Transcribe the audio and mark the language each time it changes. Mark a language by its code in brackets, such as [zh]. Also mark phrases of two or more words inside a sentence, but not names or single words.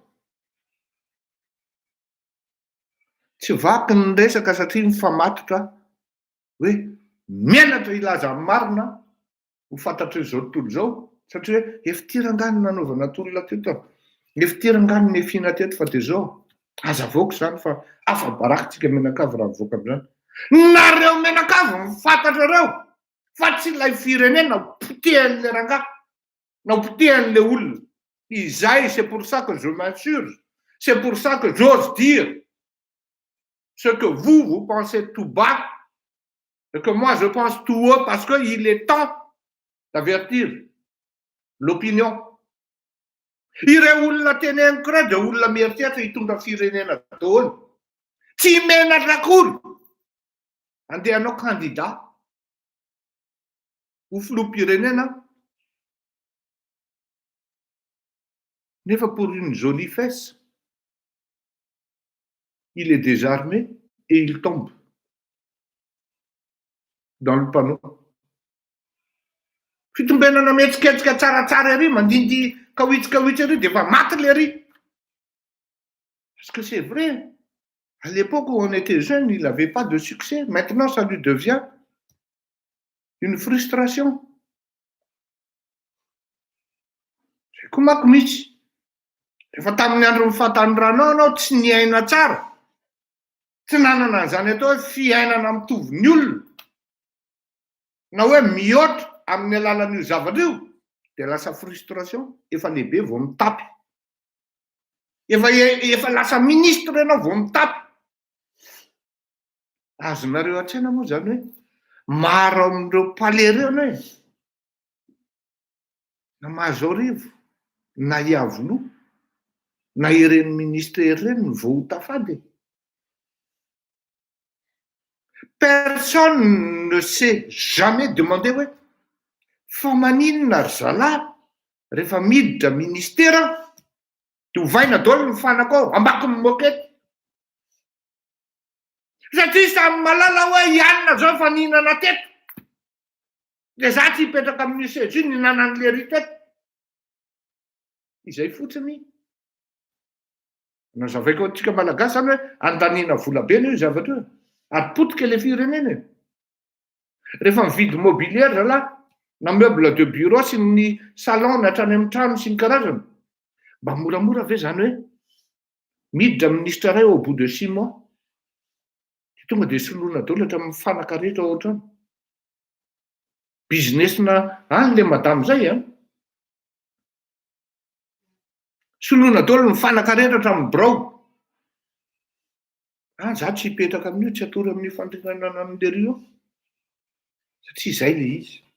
[mg] Tsy vaky ny resaka satria mifamatotra hoe mianatra ilaza amin'ny marina ho fantatry izao tontolo izao, satria hoe efa tirangany nanaovana tolona teto, efa tirangany nefina teto fa de zao. Aza voaka zany fa afa barakitsika menakavy raha voaka amin'izany. Nareo menakavy mifantatra reo fa tsy ilay firenena potehan'le rangahy na potehan'le olona. Izay, [fr] c'est pour ça que je m'insurge, c'est pour ça que j'ose dire ce que vous pensez tout bas et que moi je pense tout haut, parce qu'il est temps d'avertir l'opinion. [mg] Ireo olona teneniko reo dia olona mieritreritra hitondra firenena daholo. Tsy menatra akory andehanao candidat ho filoham-pirenena nefa [fr] pour une jolie fesse. Il est désarmé et il tombe dans le panneau. [mg] Fitombenana mihetsiketsika tsaratsara ery, mandindy kawitsy ery, de efa maty le ery. [fr] Parce que c'est vrai, à l'époque où on était jeune, il n'avait pas de succès. Maintenant, ça lui devient une frustration. [mg] C'est komako misy. Rehefa tamin'ny andro mifatany rano anao tsy niaina tsara. Tsy nanana an'izany atao hoe fiainana mitovy ny olona. Na hoe mihoatra amin'ny alalan'io zavatra io, de lasa frustration, efa lehibe vao mitapy. Efa lasa ministre ianao vao mitapy. Azonareo an-tsaina moa zany hoe maro amin'ireo palais ireo hoe na mahazo arivo, na iavoloha, na ireny ministère ireny vao ho tafady. [fr] Personne ne s'est jamais demandé [mg] hoe fa maninona ry zalahy rehefa miditra ministera de hovaina daholo ny fanaka ao ambaki ny mokety. Satria samy malala hoe ianona zao fa nihinana teto, de za tsy hipetraka amin'ny sezy io nihinana an'le ry teto. Izay fotsiny nazavaiko antsika malagasy zany hoe andaniana vola be io zavatra io, ary potika le firenena. Rehefa mividy mobilier zalahy na [fr] meuble de bureau [mg] sy ny salon hatrany amin'ny trano sy ny karazany, mba moramora ve zany hoe miditra ministre ray [fr] au bout de 6 mois [mg] de tonga de soloina daholo hatramin'ny fanaka rehetra ao an-trano. Business-na le madame zay a, soloina daholo ny fanaka rehetra hatramin'ny brao. Za tsy hipetraka amin'io, tsy hatory amin'ny fandrinana amin'le rio, satria izay le izy.